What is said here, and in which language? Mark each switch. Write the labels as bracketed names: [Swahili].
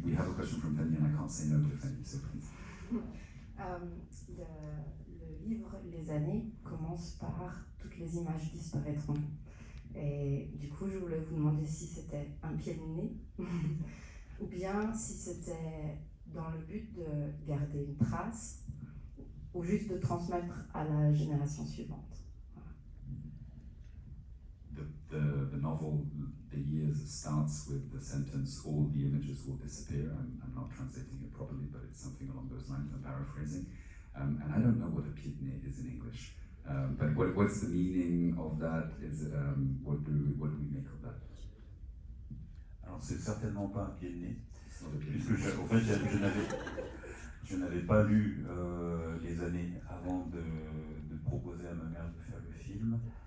[English] We have a question from Fanny, and I can't say no to Fanny, so please. [French] Le livre Les Années commence par toutes les images disparaîtront. Et du coup, je voulais vous demander si c'était un pied de nez ou bien si c'était dans le but de garder une trace ou juste de transmettre à la génération suivante. [English] The novel, The Years, starts with the sentence, all the images will disappear. I'm not translating it properly, but it's something along those lines, I'm paraphrasing. And I don't know what a pitne is in English. But what's the meaning of that? What do we make of that? [French] Alors c'est certainement pas un pied de nez, puisque en fait je n'avais pas lu Les Années avant de proposer à ma mère de faire le film.